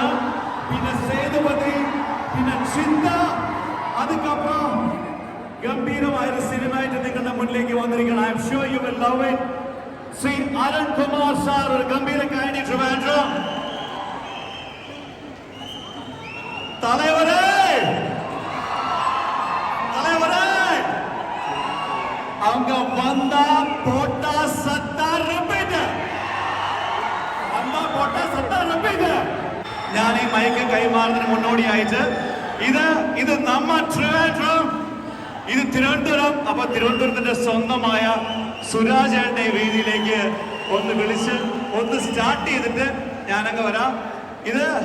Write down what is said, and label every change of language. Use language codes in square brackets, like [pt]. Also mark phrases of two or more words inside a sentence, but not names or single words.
[ml] പിന്നെ സേതുപതി, പിന്നെ ചിന്ത, അതുക്കപ്പുറം ഗംഭീരമായൊരു സിനിമയായിട്ട് നിങ്ങളുടെ മുന്നിലേക്ക് വന്നിരിക്കണം. [en] I am sure you will love it. [ml] ശ്രീ അരുൺ കുമാർ സാർ ഒരു ഗംഭീര കൈയടി. ട്രിവാൻഡ്രം [ta] தலைவரே தலைவரே அவங்க வந்தா போட்டா சத்தா ரிப்பீட் [ml] വന്നാ പോട്ടെ സത്താ റിപ്പീറ്റ് ഞാൻ ഈ മൈക്ക് കൈമാറുന്നതിന് മുന്നോടിയായിട്ട് ഇത് നമ്മ ട്രിവാൻഡ്രം ഇത് തിരുവനന്തപുരം അപ്പൊ തിരുവനന്തപുരത്തിന്റെ സ്വന്തമായ സുരാജേട്ടന്റെ വേദിയിലേക്ക് ഒന്ന് വിളിച്ച് ഒന്ന് സ്റ്റാർട്ട് ചെയ്തിട്ട് ഞാനങ്ങ് വരാം ഇത്